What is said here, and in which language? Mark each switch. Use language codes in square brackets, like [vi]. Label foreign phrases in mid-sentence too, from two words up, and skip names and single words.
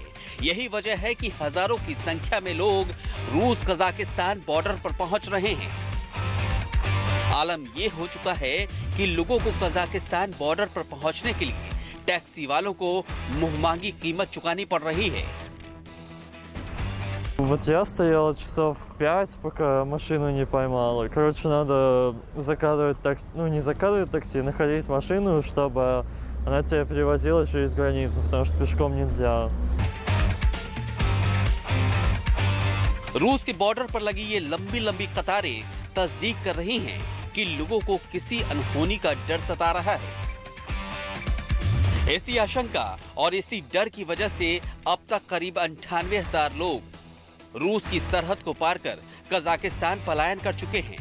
[hi] यही वजह है कि हजारों की संख्या में लोग रूस कजाकिस्तान बॉर्डर पर पहुंच रहे हैं। आलम ये हो चुका है कि लोगों को कजाकिस्तान बॉर्डर पर पहुंचने के लिए टैक्सी वालों को मुंहमांगी कीमत चुकानी पड़ रही है। [ru] Вот я стоял часов 5, пока машину не поймал. Короче, надо закатывать такси, не закатывать такси, находить машину, чтобы она тебя перевозила через границу, потому что пешком нельзя. [hi] रूस के बॉर्डर पर लगी ये लंबी लंबी कतारें तस्दीक कर रही हैं कि लोगों को किसी अनहोनी का डर सता रहा है। ऐसी आशंका और इसी डर की वजह से अब तक करीब 98,000 लोग रूस की सरहद को पार कर कजाकिस्तान पलायन कर चुके हैं।